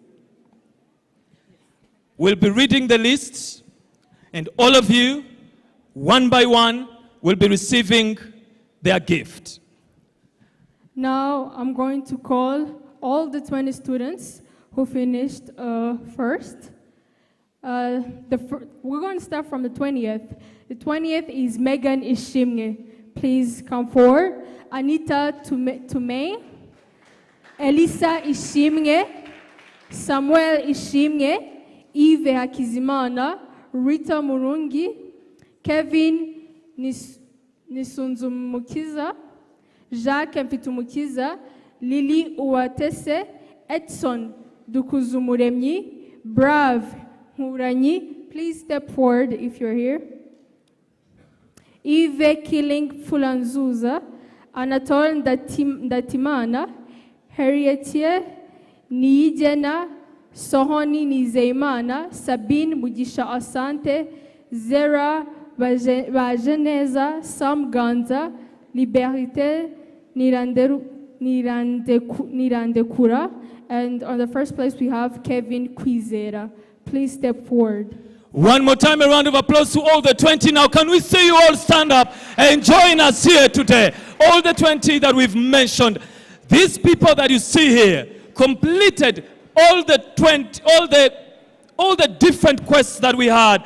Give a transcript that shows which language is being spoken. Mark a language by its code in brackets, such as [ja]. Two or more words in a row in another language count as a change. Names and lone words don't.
[en] We'll be reading the list, and all of you, one by one, will be receiving their gift. Now I'm going to call all the 20 students who finished first. We're going to start from the 20th. The 20th is Megan Ishimwe. Please come forward. Anita Tumei, Elisa Ishimwe, Samuel Ishimwe, Yves Hakizimana, Rita Murungi, Kevin Nisunzumukiza, Jacques Mpitumukiza, Lily Uwatese, Edson Dukuzumuremyi, Brave Huranyi. Please step forward if you're here. Yves Killing Fulanzuza, Anatole Ndatimana, Harrietier Nijena, Sohoni Nizeimana, Sabine Mugisha Asante, Zera Bajeneza, Sam Ganza, Liberté Nirandekura, and on the first place we have Kevin Kwizera. Please step forward. One more time, a round of applause to all the 20. Now, can we see you all stand up and join us here today? All the 20 that we've mentioned. These people that you see here completed all the different quests that we had.